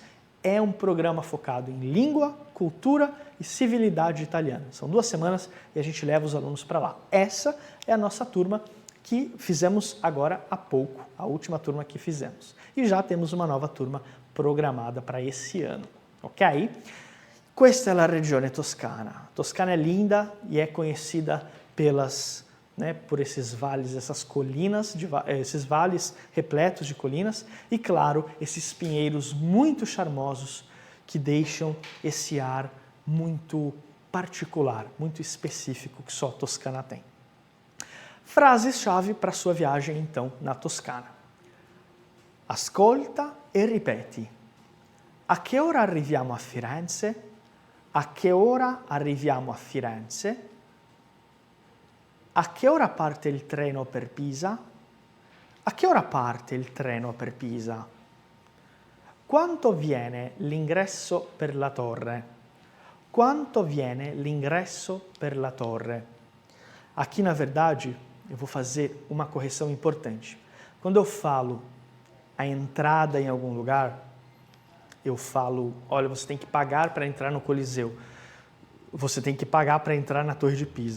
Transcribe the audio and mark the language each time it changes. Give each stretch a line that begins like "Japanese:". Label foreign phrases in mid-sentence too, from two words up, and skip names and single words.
Portuguese: É um programa focado em língua, cultura e civilidade italiana. São 2 semanas e a gente leva os alunos para lá. Essa é a nossa turma que fizemos agora há pouco, a última turma que fizemos. E já temos uma nova turma programada para esse ano, ok?
Italian: Questa è la regione toscana.
Portuguese: Toscana é linda e é conhecida por esses vales, essas colinas, esses vales repletos de colinas e, claro, esses pinheiros muito charmosos que deixam esse ar muito particular, muito específico que só a Toscana tem. Frases-chave para sua viagem, então, na Toscana.
Italian: Ascolta e ripeti. A che ora arriviamo a Firenze? A che ora arriviamo a Firenze? A che ora parte il treno per Pisa? A che ora parte il treno per Pisa? Quanto viene l'ingresso per la torre? Quanto viene l'ingresso per la torre?
Portuguese: Aqui, na verdade, eu vou fazer uma correção importante. Quando eu falo a entrada em algum lugar, eu falo, olha, você tem que pagar para entrar no Coliseu. Você tem que pagar para entrar na Torre de Pisa.